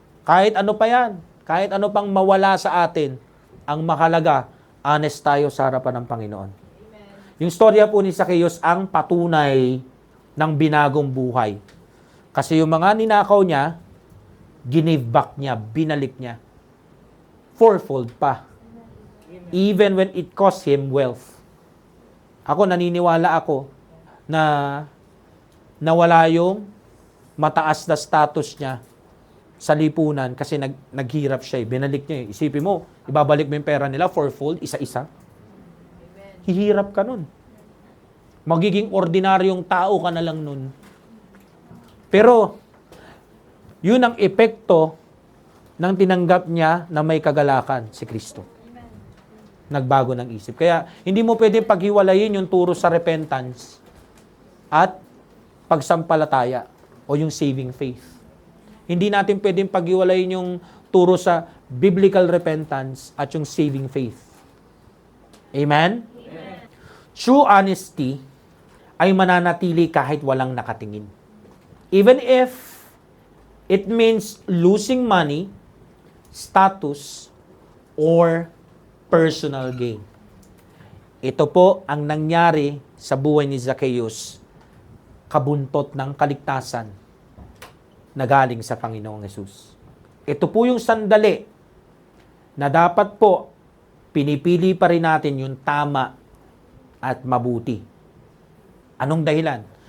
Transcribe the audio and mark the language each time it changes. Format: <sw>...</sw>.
<tl>Kahit ano pa yan, kahit ano pang mawala sa atin, ang mahalaga, honest tayo sa harapan ng Panginoon. Amen. Yung storya po ni Zacchaeus ang patunay ng binagong buhay. Kasi yung mga ninakaw niya,</tl> <en>give back</en> <tl>niya, binalik niya. Fourfold pa.</tl> <en>Even when it cost him wealth.</en> <tl>Ako, naniniwala ako na nawala yung mataas na status niya sa lipunan kasi naghirap siya. Binalik niya. Isipin mo, ibabalik mo yung pera nila, fourfold, isa-isa. Hihirap ka nun. Magiging ordinaryong tao ka na lang nun. Pero, yun ang epekto ng tinanggap niya na may kagalakan, si Kristo. nagbago ng isip. Kaya hindi mo pwedeng paghiwalayin yung turo sa repentance at pagsampalataya o yung saving faith. Hindi natin pwedeng paghiwalayin yung turo sa biblical repentance at yung saving faith. Amen?</tl> <en>True honesty</en> <tl>ay mananatili kahit walang nakatingin.</tl> <en>Even if it means losing money, status, or personal gain.</en> <tl>Ito po ang nangyari sa buhay ni Zacchaeus, kabuntot ng kaligtasan na galing sa Panginoong Hesus. Ito po yung sandali na dapat po pinipili pa rin natin yung tama at mabuti. Anong dahilan?</tl>